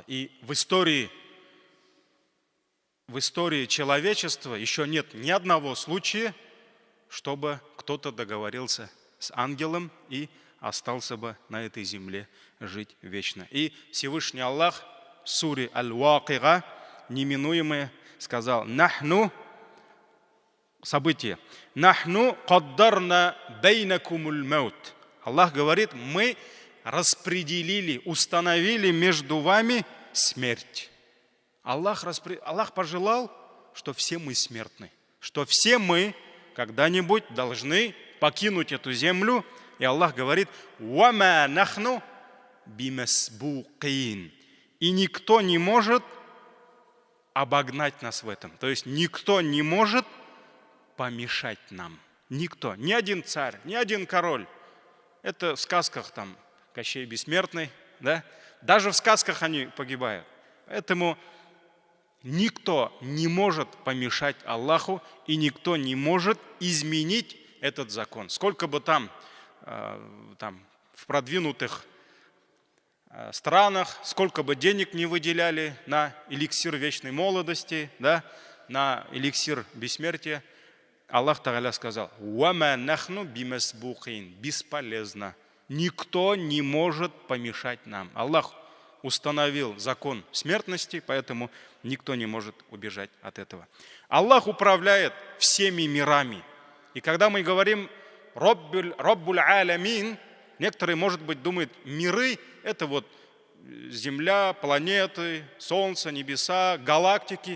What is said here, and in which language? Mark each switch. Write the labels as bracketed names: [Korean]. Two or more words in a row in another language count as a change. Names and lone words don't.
[Russian] И в истории человечества еще нет ни одного случая, чтобы кто-то договорился с ангелом и остался бы на этой земле жить вечно. И Всевышний Аллах в суре Аль-Вакига неминуемое сказал: «Нахну», событие, [Arabic] «نحن قدرنا بينكم الموت». [Russian] Аллах говорит: мы распределили, установили между вами смерть. Аллах пожелал, что все мы смертны, что все мы когда-нибудь должны покинуть эту землю. И Аллах говорит: [Arabic] «وما نحن بمسبوقين». [Russian] И никто не может обогнать нас в этом. То есть никто не может помешать нам. Никто. Ни один царь, ни один король. Это в сказках там Кощей Бессмертный, да? Даже в сказках они погибают. Поэтому никто не может помешать Аллаху, и никто не может изменить этот закон. Сколько бы там в продвинутых странах, сколько бы денег не выделяли на эликсир вечной молодости, да, на эликсир бессмертия, [Arabic] الله تعالى [Russian] сказал: [Arabic] «وما نحن بمسبوقين». [Russian] Бесполезно. Никто не может помешать нам. Аллах установил закон смертности, поэтому никто не может убежать от этого. Аллах управляет всеми мирами. И когда мы говорим [Arabic] «رب العالمين», [Russian] некоторые, может быть, думают, миры – это вот Земля, планеты, Солнце, небеса, галактики.